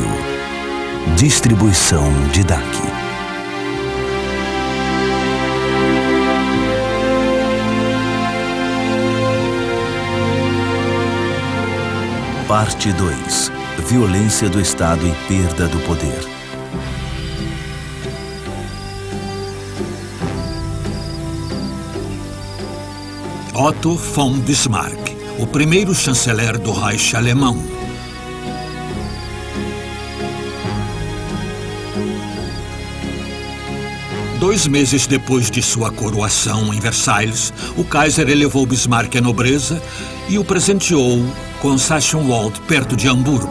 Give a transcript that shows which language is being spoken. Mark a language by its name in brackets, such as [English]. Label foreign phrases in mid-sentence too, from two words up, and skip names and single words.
[Portuguese] Distribuição Didac. Parte 2. Violência do Estado e perda do poder. Otto von Bismarck, o primeiro chanceler do Reich alemão. Dois meses depois de sua coroação em Versalhes, o Kaiser elevou Bismarck à nobreza e o presenteou com Sachsenwald, perto de Hamburgo.